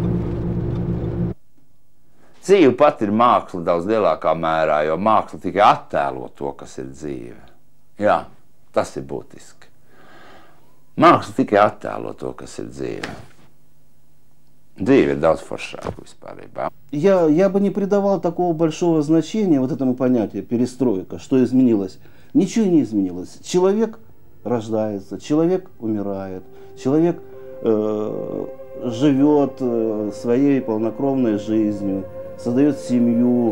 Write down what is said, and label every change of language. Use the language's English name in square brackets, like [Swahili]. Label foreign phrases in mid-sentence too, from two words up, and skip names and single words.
[Latvian] Dzīve pat ir māksla daudz lielākā mērā, jo māksla tikai attēlo to, kas ir dzīve. Jā, tas ir būtiski. Māksla tikai attēlo to, kas ir dzīve. Dzīve ir daudz foršāka vispārībā. [Russian] Я бы не придавал такого большого значения вот этому понятию перестройка, что изменилось. Ничего не изменилось. Человек рождается, человек умирает, человек живет своей полнокровной жизнью, создает семью.